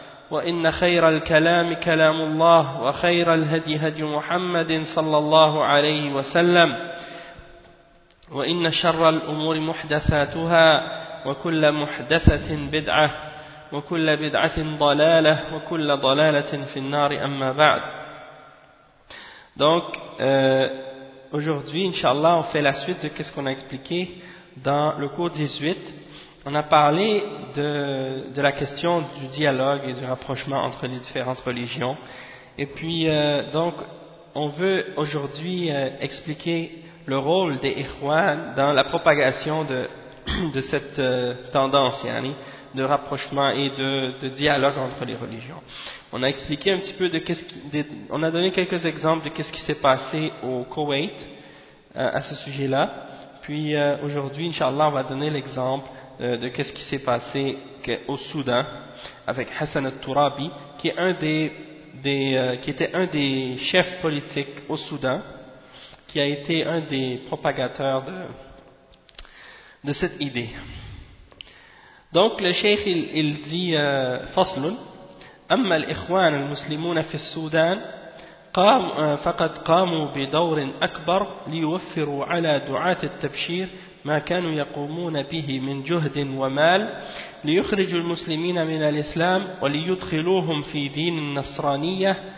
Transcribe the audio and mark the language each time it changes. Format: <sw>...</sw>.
<ar>وإن خير الكلام كلام الله وخير الهدي هدي محمد صلى الله عليه وسلم وإن شر الأمور محدثاتها وكل محدثة بدعة وكل بدعة ضلالة وكل ضلالة في النار أما بعد.</ar> <fr>Donc aujourd'hui inshallah on fait la suite de qu'est-ce qu'on a expliqué dans le cours 18. On a parlé de la question du dialogue et du rapprochement entre les différentes religions. Et puis donc on veut aujourd'hui expliquer le rôle des ikhwan dans la propagation de cette tendance, yani, de rapprochement et de dialogue entre les religions. On a expliqué un petit peu de qu'est-ce qui, on a donné quelques exemples de qu'est-ce qui s'est passé au Koweït à ce sujet-là. Puis aujourd'hui, inshallah, on va donner l'exemple de qu'est-ce qui s'est passé au Soudan avec Hassan al-Turabi, qui est un qui était un des chefs politiques au Soudan, qui a été un des propagateurs de cette idée. Donc le cheikh il dit faslun</fr> <ar>أما الإخوان المسلمون في السودان فقد قاموا بدور أكبر ليوفروا على دعاة التبشير ما كانوا يقومون به من جهد ومال ليخرجوا المسلمين من الإسلام وليدخلوهم في دين النصرانية</ar>